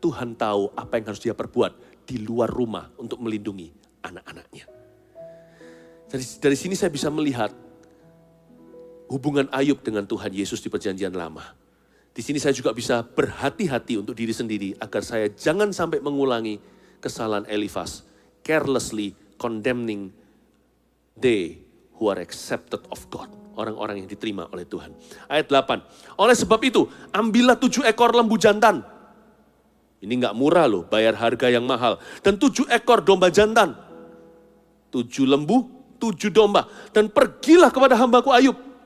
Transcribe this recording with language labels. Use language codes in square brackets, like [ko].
[id] Tuhan tahu apa yang harus dia perbuat di luar rumah untuk melindungi anak-anaknya. Dari sini saya bisa melihat hubungan Ayub dengan Tuhan Yesus di Perjanjian Lama. Di sini saya juga bisa berhati-hati untuk diri sendiri agar saya jangan sampai mengulangi kesalahan Elifas. [en] Carelessly condemning they who are accepted of God. [id] Orang-orang yang diterima oleh Tuhan. Ayat 8. Oleh sebab itu, ambillah 7 ekor lembu jantan. Ini gak murah loh, bayar harga yang mahal. Dan 7 ekor domba jantan. 7 lembu, 7 domba. Dan pergilah kepada hambaku Ayub.